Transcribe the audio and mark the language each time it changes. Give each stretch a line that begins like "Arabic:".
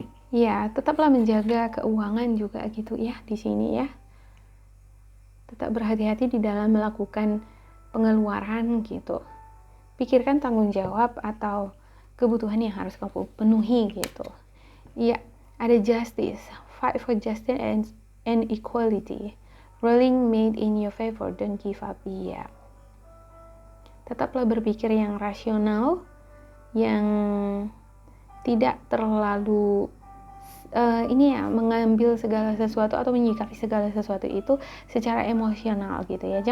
Indonesian: Ya tetaplah menjaga keuangan juga gitu ya di sini ya. Tetap berhati-hati di dalam melakukan pengeluaran gitu. Pikirkan tanggung jawab atau kebutuhan yang harus kamu penuhi gitu. Iya, ada
English: justice, fight for justice and equality. Ruling made in your favor, don't give up.
Indonesian: Iya. Tetaplah berpikir yang rasional, yang tidak terlalu mengambil segala sesuatu atau menyikapi segala sesuatu itu secara emosional gitu ya.